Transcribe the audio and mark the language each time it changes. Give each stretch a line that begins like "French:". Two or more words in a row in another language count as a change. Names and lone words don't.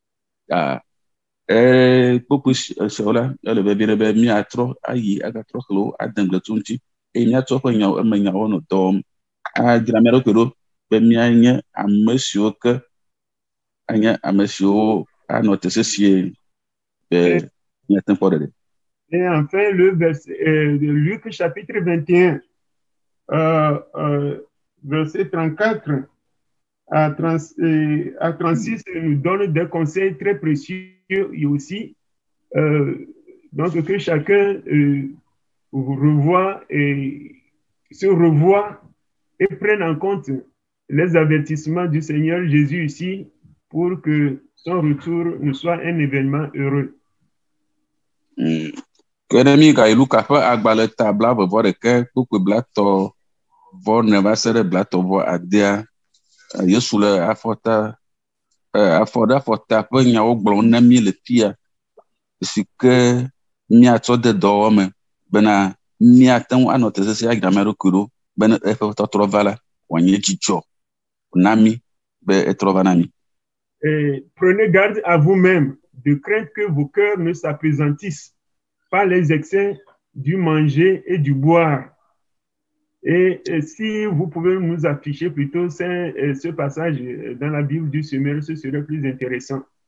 Ewe: kpukpui siawo la ele be be miatrɔ ayi agatrɔ xlẽwo adengble tso ŋuti eye miatrɔ ƒe nyawo nɔ dɔ wɔm adzra mia ɖokui ɖo be mianye ame siwo ke anye ame siwo anɔ te sesie be miate kpɔ ɖeɖe.
French: Et enfin, le verset de Luc chapitre 21, verset 34 à 36, nous donne des conseils très précieux et aussi. Donc, que chacun se revoie et prenne en compte les avertissements du Seigneur Jésus ici pour que son retour ne soit un événement heureux.
Ewe: Kedemi ga Luka ƒe agbalẽ ta bla-vɔ-ɖeke kpukpui blatɔ vɔ ne va se ɖe blatɔ vɔ adea Yesu le afɔ ɖe afɔta ƒe nyawo gblɔm na mí le fia si ke míatsɔ de dɔwɔme bena míate ŋu anɔ te sese adzra mía ɖokui ɖo be eƒe tɔtrɔ va la wòanye dzidzɔ na mí be etrɔ va na mí.
French: Prenez garde à vous-même de craindre que vos cœurs ne s'appesantissent par les excès du manger et du boire. Et si vous pouvez nous afficher plutôt ce passage dans la Bible du Semeur, ce serait plus intéressant.